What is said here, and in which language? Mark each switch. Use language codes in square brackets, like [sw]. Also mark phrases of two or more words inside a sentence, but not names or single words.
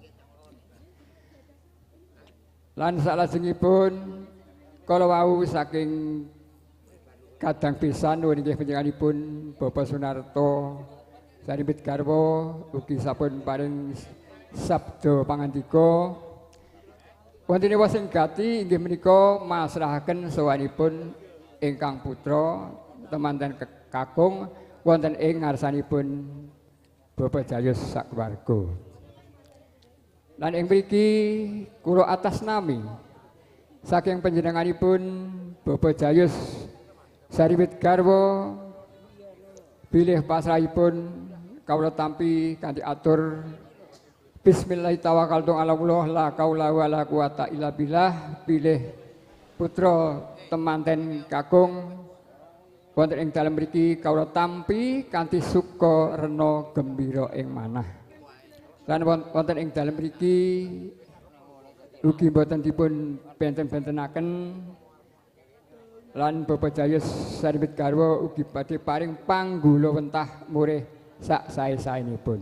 [jv] Lan salajengipun kala wau saking kadang pisan nuwun inggih panjenenganipun Bapak Sunarto sarimbit garwa ugi sampun paring sabda pangandika wonten wosing gati inggih menika masrahaken sawanipun ingkang putra temanten kakung wonten ing ngarsanipun Bapak Jayus sakwarga. Lan ing mriki kula atas nami saking panjenenganipun Bapak Jayus sarimbit garwa bilih pasrahipun kawula tampi kanthi atur [ar] بسم الله الرحمن الرحيم الحمد لله لا حول ولا قوة إلا بالله [jv] bilih putra temanten kakung wonten ing dalem mriki kawula tampi kanthi suka rena gembira ing manah. Lan wonten ing dalem mriki ugi boten dipun benten-bentenaken lan Bapak Jayus sarimbit garwa ugi badhe paring panggula wentah murih sak sae-saenipun.